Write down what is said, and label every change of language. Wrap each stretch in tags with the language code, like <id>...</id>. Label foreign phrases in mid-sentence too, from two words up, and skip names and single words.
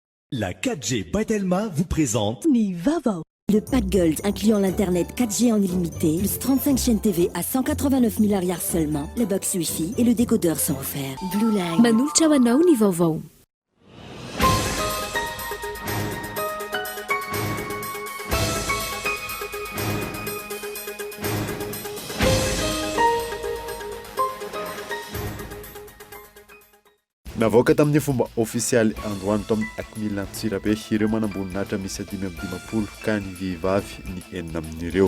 <fr>La 4G Batelma vous présente</fr> <mg>Nivava.</mg> <fr>Le pack Gold incluant l'internet 4G en illimité, plus 35 chaînes TV à 189 milliards seulement, le box Wi-Fi et le décodeur sont offerts. Blue Line.</fr> <mg>Manultra hoanao ny vaovao. Navoaka tamin'ny fomba ofisialy androany tamin'ny Akmila Antsirabe ireo manamboninahitra misy 520 ka ny vehivavy ny enina amin'ireo.</mg>